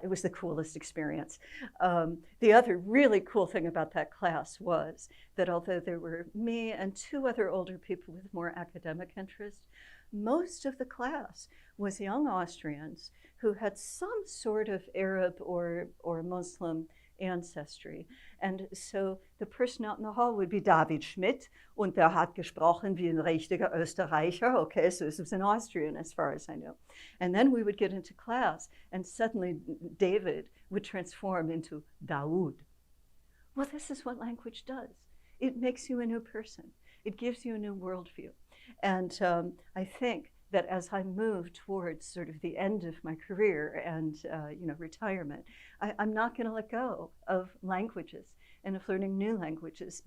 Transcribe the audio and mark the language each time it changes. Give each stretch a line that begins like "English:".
English: It was the coolest experience. The other really cool thing about that class was that although there were me and 2 other older people with more academic interest, most of the class was young Austrians who had some sort of Arab or Muslim ancestry. And so the person out in the hall would be David Schmidt,
German: und der hat gesprochen wie ein richtiger Österreicher.
English: Okay, so this was in Austrian as far as I know. And then we would get into class, and suddenly David would transform into Daoud. Well, this is what language does. It makes you a new person. It gives you a new worldview. And I think that as I move towards sort of the end of my career and retirement, I'm not going to let go of languages and of learning new languages.